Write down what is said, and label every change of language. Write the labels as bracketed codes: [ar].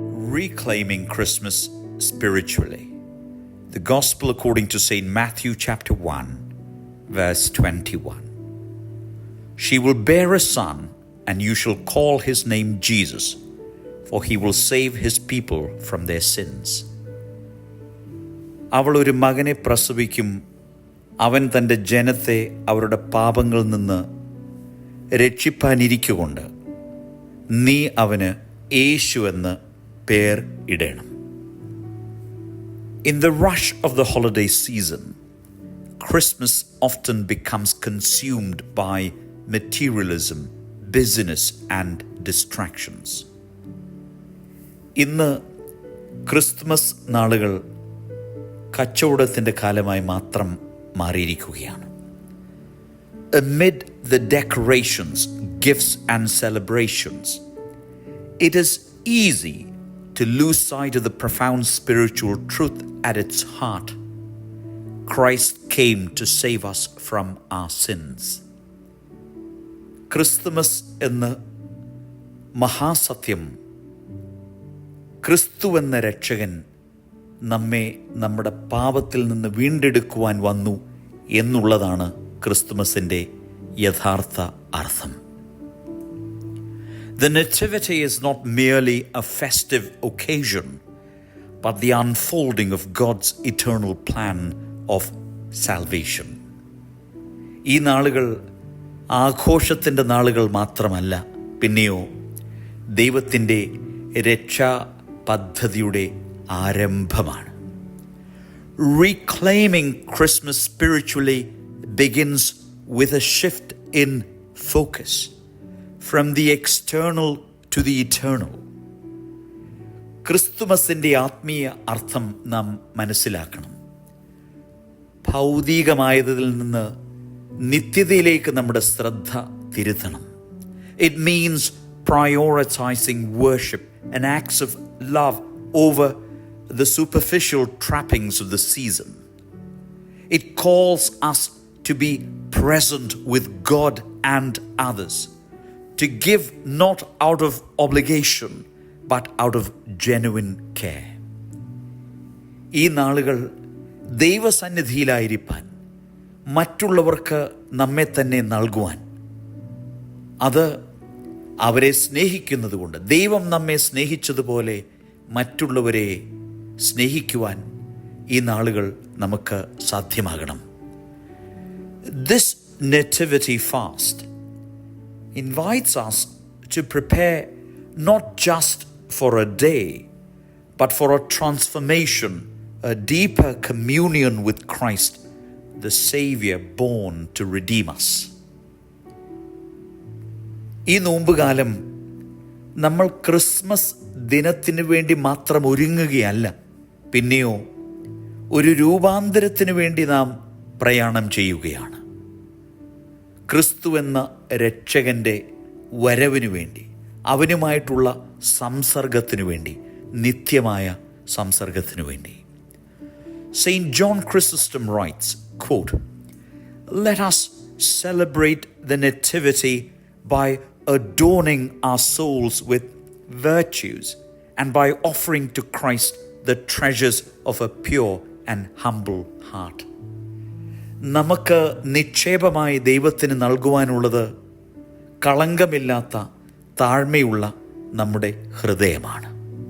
[en] reclaiming Christmas spiritually. The Gospel according to St. Matthew chapter 1, verse 21. She will bear a son, and you shall call his name Jesus, for he will save his people from their sins. [ml] അവൾ ഒരു മകനെ പ്രസവിക്കും, അവൻ തൻ്റെ ജനത്തെ അവരുടെ പാപങ്ങളിൽ നിന്ന് രക്ഷിപ്പാനിരിക്കുകൊണ്ട് നീ അവന് യേശു എന്ന് പേർ ഇടണം. [en] In the rush of the holiday season, Christmas often becomes consumed by materialism, busyness and distractions. [ml] ഇന്ന് ക്രിസ്തുമസ് നാളുകൾ കച്ചവടത്തിൻ്റെ കാലമായി മാത്രം മാറിയിരിക്കുകയാണ്. [en] Amid the decorations, gifts and celebrations, it is easy to lose sight of the profound spiritual truth at its heart. Christ came to save us from our sins. [ml] Christmas എന്ന മഹാസത്യം, ക്രിസ്തു എന്ന രക്ഷകൻ നമ്മെ നമ്മുടെ പാപത്തിൽ നിന്ന് വീണ്ടെടുക്കുവാൻ വന്നു എന്നുള്ളതാണ് ക്രിസ്തുമസിൻ്റെ യഥാർത്ഥ അർത്ഥം. [en] The Nativity is not merely a festive occasion, but the unfolding of God's eternal plan of salvation. [ml] ഈ നാളുകൾ ആഘോഷത്തിൻ്റെ നാളുകൾ മാത്രമല്ല, പിന്നെയോ ദൈവത്തിൻ്റെ രക്ഷാ പദ്ധതിയുടെ ആരംഭമാണ്. [en] Reclaiming Christmas spiritually begins with a shift in focus from the external to the eternal. [ml] ക്രിസ്തുമസിൻ്റെ ആത്മീയ അർത്ഥം നാം മനസ്സിലാക്കണം. ഭൗതികമായതിൽ നിന്ന് നിത്യതയിലേക്ക് നമ്മുടെ ശ്രദ്ധ തിരുത്തണം. [en] It means prioritizing worship and acts of love over the superficial trappings of the season. It calls us to be present with God and others, to give not out of obligation but out of genuine care. [ml] ഈ നാളുകൾ ദൈവസന്നിധിയിലായിരിക്കാൻ, മറ്റുള്ളവർക്ക് നമ്മെ തന്നെ നൽകുവാൻ, അത് അവരെ സ്നേഹിക്കുന്നത് കൊണ്ട്, ദൈവം നമ്മെ സ്നേഹിച്ചതുപോലെ മറ്റുള്ളവരെ സ്നേഹിക്കുവാൻ ഈ നാളുകൾ നമുക്ക് സാധ്യമാകണം. [en] This nativity fast invites us to prepare not just for a day, but for a transformation, a deeper communion with Christ, the Savior born to redeem us. [ml] ഈ നോമ്പുകാലം നമ്മൾ ക്രിസ്മസ് ദിനത്തിന് വേണ്ടി മാത്രം ഒരുങ്ങുകയല്ല, പിന്നെയോ ഒരു രൂപാന്തരത്തിന് വേണ്ടി നാം പ്രയാണം ചെയ്യുകയാണ്. ക്രിസ്തു എന്ന രക്ഷകൻ്റെ വരവിനു വേണ്ടി, അവനുമായിട്ടുള്ള സംസർഗത്തിനു വേണ്ടി, നിത്യമായ സംസർഗത്തിനു വേണ്ടി. St. [en] John Chrysostom writes, quote, "Let us celebrate the Nativity by adorning our souls with virtues and by offering to Christ the treasures of a pure and humble heart." [ml] നമുക്ക് നിക്ഷേപമായി ദൈവത്തിന് നൽകുവാനുള്ളത് കളങ്കമില്ലാത്ത താഴ്മയുള്ള നമ്മുടെ ഹൃദയമാണ്.